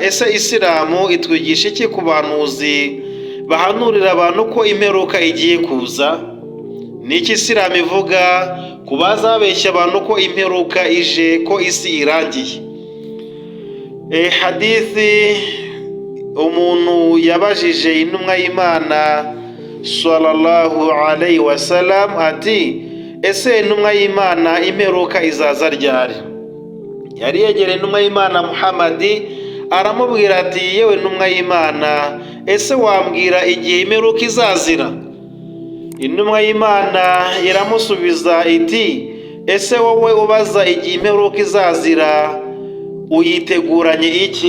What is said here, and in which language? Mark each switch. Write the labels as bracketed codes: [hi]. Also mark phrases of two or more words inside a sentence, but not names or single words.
[rw] Ese Isilamu itwigisha iki ku bahanuzi bahanurira abantu ko imperuka igiye kuza? Niki Isilamu ivuga ku bazabeshya abantu ko imperuka ije, ko isi irangiye? Hadithi umuntu yabajije intumwa y'Imana [ar] صلى الله عليه وسلم [rw] ati ese intumwa y'Imana imperuka izaza ryari? yari yegereye intumwa y'Imana Muhamadi, aramubwira ati yewe ntumwa y'Imana, ese wambwira igihe imperuka izazira? Intumwa y'Imana iramusubiza iti, ese wowe ubaza igihe imperuka izazira uyiteguranye iki?